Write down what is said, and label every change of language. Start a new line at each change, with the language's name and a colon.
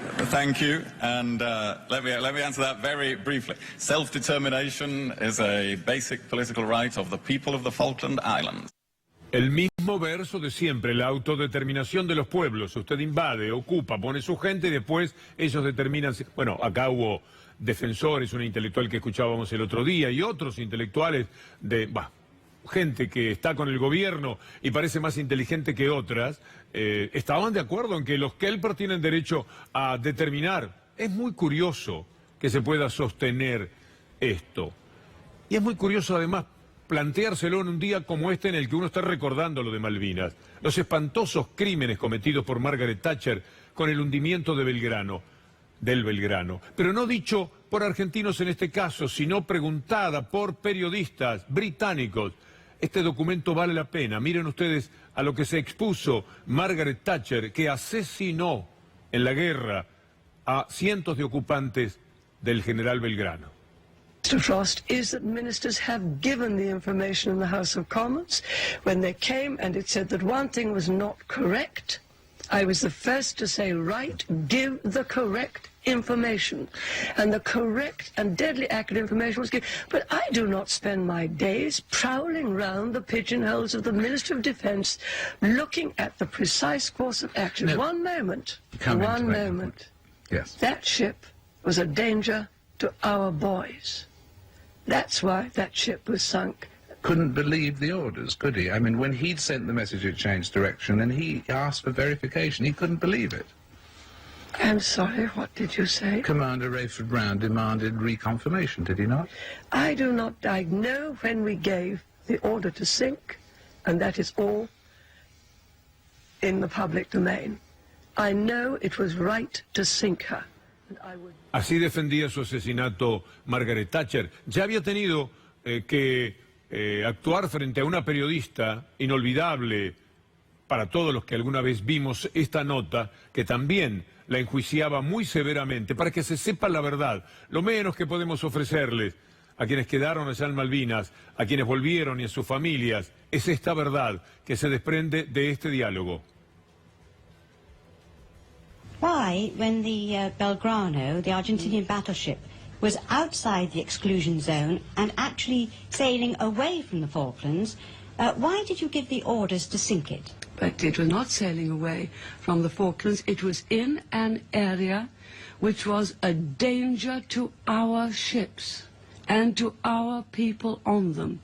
English: Thank you, and let me answer that very briefly. Self-determination is a basic political right of the people of the Falkland Islands.
Spanish: El mismo verso de siempre, la autodeterminación de los pueblos. Usted invade, ocupa, pone su gente y después ellos determinan... Bueno, acá hubo defensores, una intelectual que escuchábamos el otro día y otros intelectuales de... gente que está con el gobierno y parece más inteligente que otras, estaban de acuerdo en que los Kelper tienen derecho a determinar. Es muy curioso que se pueda sostener esto. Y es muy curioso además planteárselo en un día como este en el que uno está recordando lo de Malvinas, los espantosos crímenes cometidos por Margaret Thatcher con el hundimiento de del Belgrano, pero no dicho por argentinos en este caso, sino preguntada por periodistas británicos. Este documento vale la pena. Miren ustedes a lo que se expuso Margaret Thatcher, que asesinó en la guerra a cientos de ocupantes del general Belgrano.
English: Mr. Frost, is that ministers have given the information in the House of Commons when they came and it said that one thing was not correct. I was the first to say, right, give the correct information. And the correct and deadly accurate information was given. But I do not spend my days prowling round the pigeonholes of the Minister of Defence looking at the precise course of action. No. One moment. Yes. That ship was a danger to our boys. That's why that ship was sunk. Couldn't believe the orders, could he? I mean, when he'd sent the message it changed direction and he asked for verification, he couldn't believe it. I'm sorry, what did you say? Commander Rayford Brown demanded reconfirmation, did he not? I know when we gave the order to sink, and that is all in the public domain. I know it was right to sink her. And I would...
Spanish: Así defendía su asesinato Margaret Thatcher. Ya había tenido que actuar frente a una periodista inolvidable para todos los que alguna vez vimos esta nota, que también la enjuiciaba muy severamente, para que se sepa la verdad. Lo menos que podemos ofrecerles a quienes quedaron allá en Malvinas, a quienes volvieron y a sus familias, es esta verdad que se desprende de este diálogo.
English: Why, when the Belgrano, the Argentinian battleship, was outside the exclusion zone and actually sailing away from the Falklands, why did you give the orders to sink it? But it was not sailing away from the Falklands. It was in an area which was a danger to our ships and to our people on them.